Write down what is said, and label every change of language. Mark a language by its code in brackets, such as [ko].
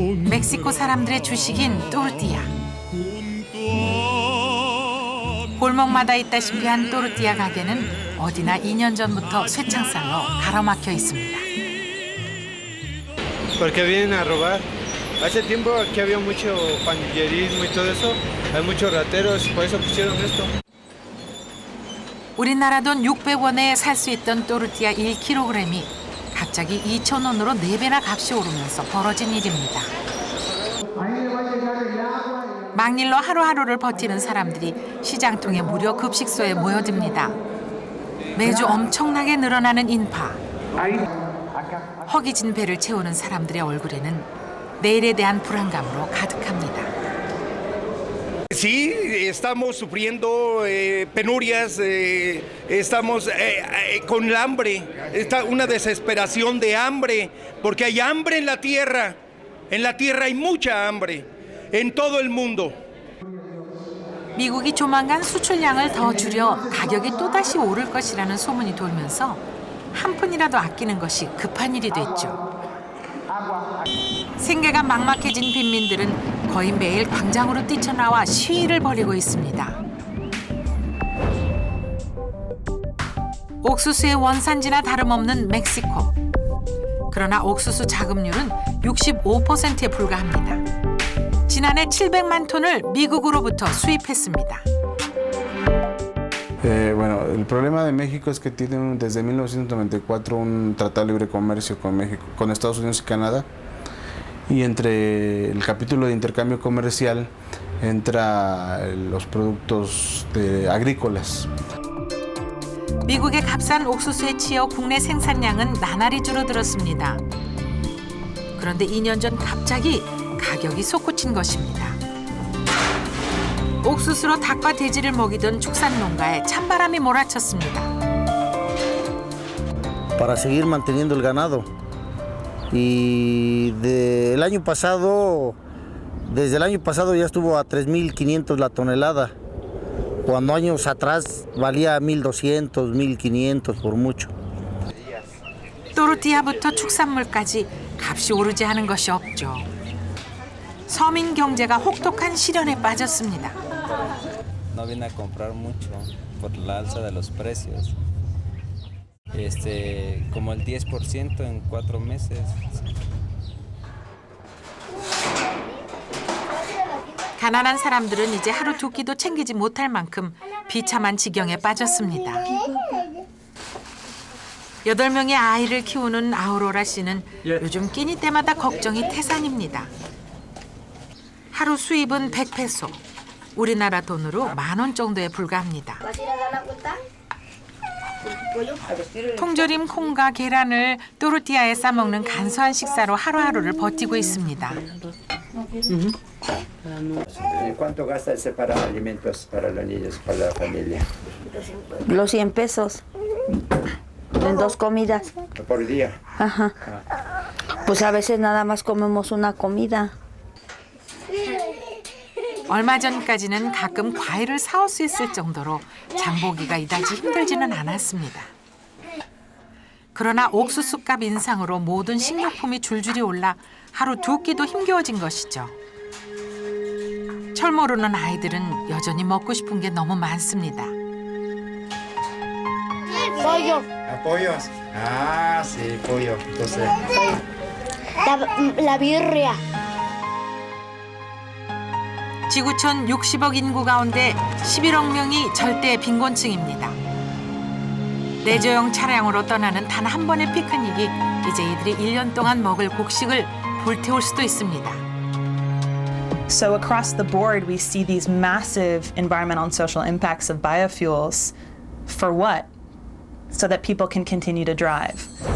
[ko] 멕시코 사람들의 주식인 또르띠아. 골목마다 있다시피 한 또르띠아 가게는 어디나 2년 전부터 쇠창살로 가로막혀 있습니다. [es] Porque vienen a robar. Hace tiempo aquí había mucho pandillerismo y todo eso. Hay muchos rateros, por eso pusieron esto. [ko] 우리나라 돈 600원에 살 수 있던 또르띠아 1kg이 갑자기 2,000원으로 4배나 값이 오르면서 벌어진 일입니다. 막일로 하루하루를 버티는 사람들이 시장통의 무료 급식소에 모여듭니다. 매주 엄청나게 늘어나는 인파. 허기진 배를 채우는 사람들의 얼굴에는 내일에 대한 불안감으로 가득합니다. [es] Sí, estamos sufriendo penurias, estamos con el hambre, está una desesperación de hambre, porque hay hambre en la tierra. En la tierra hay mucha hambre, en todo el mundo. [ko] 미국이 조만간 수출량을 더 줄여 가격이 또다시 오를 것이라는 소문이 돌면서 한 푼이라도 아끼는 것이 급한 일이 됐죠. 생계가 막막해진 빈민들은 거의 매일 광장으로 뛰쳐나와 시위를 벌이고 있습니다. 옥수수의 원산지나 다름없는 멕시코. 그러나 옥수수 자급률은 65%에 불과합니다. 지난해 700만 톤을 미국으로부터 수입했습니다. [es] Bueno, el problema de México es que tiene desde 1994 un tratado de libre comercio con México, con Estados Unidos y Canadá. Y entre el capítulo de intercambio comercial entra los productos agrícolas. [ko] 미국의 값싼 옥수수에 치여 국내 생산량은 나날이 줄어들었습니다. 그런데 2년 전 갑자기 가격이 솟구친 것입니다. 옥수수로 닭과 돼지를 먹이던 축산 농가에 찬바람이 몰아쳤습니다. [es] Para seguir manteniendo el ganado. Y el año pasado, desde el año pasado ya estuvo a 3.500 la tonelada, cuando años atrás valía 1.200, 1.500 por mucho. [ko] 또르띠아부터 축산물까지 값이 오르지 않은 것이 없죠. 서민 경제가 혹독한 시련에 빠졌습니다. [es] No vine a comprar mucho por la alza de los precios. Como el 10% en 4 meses. [ko] 가난한 사람들은 이제 하루 두 끼도 챙기지 못할 만큼 비참한 지경에 빠졌습니다. 8명의 아이를 키우는 아우로라 씨는 요즘 끼니 때마다 걱정이 태산입니다. 하루 수입은 100페소, 우리나라 돈으로 10,000원 정도에 불과합니다. 통조림 콩과 계란을 또르띠아에 싸먹는 간소한 식사로 하루하루를 버티고 있습니다. [es] ¿Cuánto gasta el separar alimentos para los niños, para la familia? Los 100 pesos en 2 comidas. ¿Por día? Ajá. Pues a veces nada más comemos una comida. [ko] 얼마 전까지는 가끔 과일을 사올 수 있을 정도로 장보기가 이다지 힘들지는 않았습니다. 그러나 옥수수값 인상으로 모든 식료품이 줄줄이 올라 하루 두 끼도 힘겨워진 것이죠. 철 모르는 아이들은 여전히 먹고 싶은 게 너무 많습니다. [es] Pollo. ¿Pollos? Ah, sí, pollo. Entonces. La birria. [ko] 지구촌 60억 인구 가운데 11억 명이 절대 빈곤층입니다. 내조용 차량으로 떠나는 단 한 번의 피크닉이 이제 이들이 1년 동안 먹을 곡식을 불태울 수도 있습니다. [en] So across the board, we see these massive environmental and social impacts of biofuels. For what? So that people can continue to drive.